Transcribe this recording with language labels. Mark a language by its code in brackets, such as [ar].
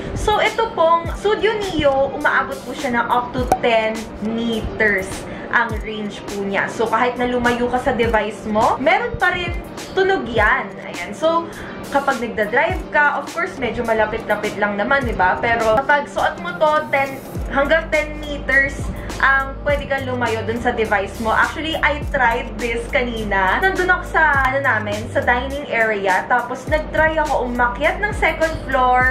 [tl] So, ito pong Sudio Nio, umaabot po siya ng up to 10 meters ang range po niya. So, kahit na lumayo ka sa device mo, meron pa rin tunog yan. Ayan. So, kapag nagda-drive ka, [en] of course, [tl] medyo malapit-lapit lang naman, di ba? Pero kapag suot mo to, hanggang 10 meters ang pwede kang lumayo dun sa device mo. [en] Actually, I tried this kanina. [tl] Nandun ako sa, sa dining area. Tapos, nag-try ako umakyat ng 2nd floor.